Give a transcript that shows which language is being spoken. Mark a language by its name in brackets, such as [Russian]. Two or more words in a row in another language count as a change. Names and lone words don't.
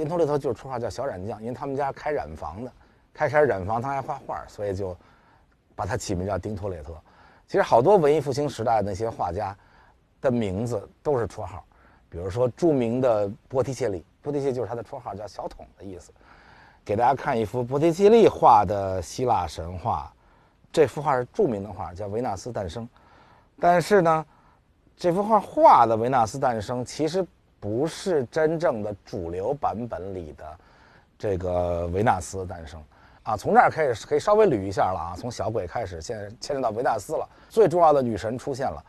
[Chinese] 丁托列托就是綽號叫小染匠，因为他們家開染坊的，開染坊他還畫畫，所以就把他起名叫丁托列托。其實好多文藝復興時代的那些畫家的名字都是綽號，比如說著名的波提切利，波提切利就是他的綽號，叫小桶的意思。給大家看一幅波提切利畫的希臘神話，這幅畫是著名的畫，叫《維納斯誕生》。但是呢，這幅畫畫的維納斯誕生其實不是真正的主流版本裡的這個維納斯誕生從這兒可以稍微捋一下了從小鬼開始，現在牽扯到維納斯了，最重要的女神出現了。